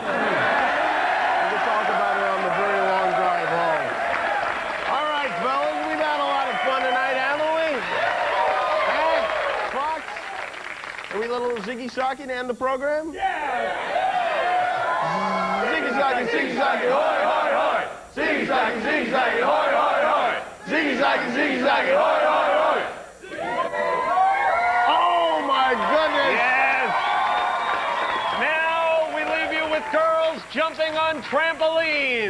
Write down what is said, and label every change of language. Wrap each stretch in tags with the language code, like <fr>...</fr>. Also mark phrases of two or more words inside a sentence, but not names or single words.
<en>We'll talk about it on the very long drive home. All right, fellas, we've had a lot of fun tonight, haven't we? Hey, Fox, are we a little ziggy-socky to end the program? Yeah! Ziggy-socky, ziggy-socky, hoy, hoy, hoy! Ziggy-socky, ziggy-socky, hoy, hoy, hoy! Ziggy-socky, ziggy-socky, hoy, hoy, hoy! Oh, my goodness! Yes! girls jumping on trampolines.</en>